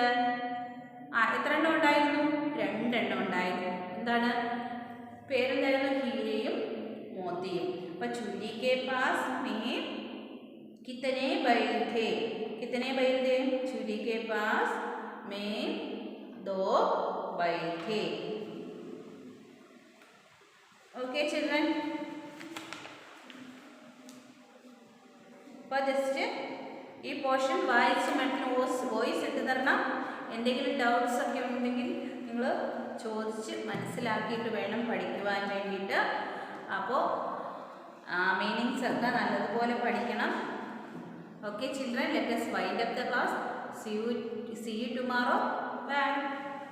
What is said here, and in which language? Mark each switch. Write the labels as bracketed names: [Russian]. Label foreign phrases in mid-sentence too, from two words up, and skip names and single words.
[Malayalam] എത്ര എണ്ണം ഉണ്ടായിരുന്നു? രണ്ടെണ്ണം ഉണ്ടായിരുന്നു. എന്താണ് പേരെന്തായിരുന്നു? ഹീരയും മോത്തിയും. [Hindi] അപ്പൊ चूरी के पास में कितने बैल थे? कितने बैल थे? चूरी के पास में दो बैल थे. [English] Okay children, [Malayalam] അപ്പോൾ ജസ്റ്റ് ഈ പോർഷൻ വായിച്ച് മറ്റുള്ള വോയിസ് ഇട്ട് തരണം. എന്തെങ്കിലും ഡൗട്ട്സ് ഒക്കെ ഉണ്ടെങ്കിൽ നിങ്ങൾ ചോദിച്ച് മനസ്സിലാക്കിയിട്ട് വേണം പഠിക്കുവാൻ വേണ്ടിയിട്ട്. അപ്പോൾ മീനിങ്സ് ഒക്കെ നല്ലതുപോലെ പഠിക്കണം. [English] Okay children, let us wind up the class. See you tomorrow. Bye.